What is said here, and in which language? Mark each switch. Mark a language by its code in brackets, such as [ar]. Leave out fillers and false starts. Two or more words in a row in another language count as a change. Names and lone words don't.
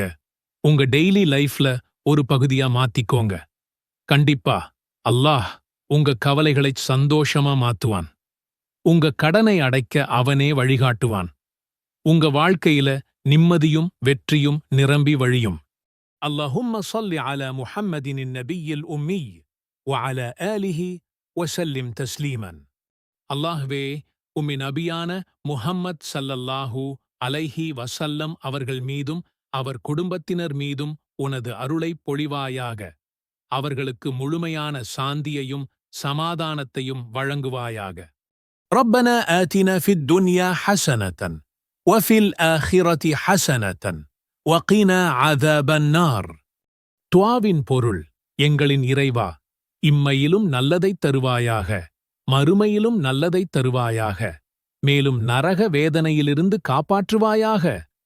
[ta] உங்க [en] daily life [ta] ஒரு பகுதியா மாத்திக்கோங்க. கண்டிப்பா அல்லாஹ் உங்க கவலைகளை சந்தோஷமா மாத்துவான். உங்க கடனை அடைக்க அவனே வழிகாட்டுவான். உங்க வாழ்க்கையில நிம்மதியும் வெற்றியும் நிரம்பி வழியும். [ar] اللهم صل على محمد النبي الأمي وعلى آله وسلم تسليما. [ta] அல்லாஹ்வே, உம்மி நபியான முஹம்மத் [ar] صلى الله عليه وسلم [ta] அவர்கள் மீதும் அவர் குடும்பத்தினர் மீதும் உனது அருளை பொழிவாயாக. அவர்களுக்கு முழுமையான சாந்தியையும் சமாதானத்தையும் வழங்குவாயாக. [ar] ربنا آتنا في الدنيا حسنة وفي الآخرة حسنة وقنا عذاب النار. [ta] துஆவின் பொருள், எங்களின் இறைவா, இம்மையிலும் நல்லதைத் தருவாயாக, மறுமையிலும் நல்லதைத் தருவாயாக, மேலும் நரக வேதனையிலிருந்து காப்பாற்றுவாயாக.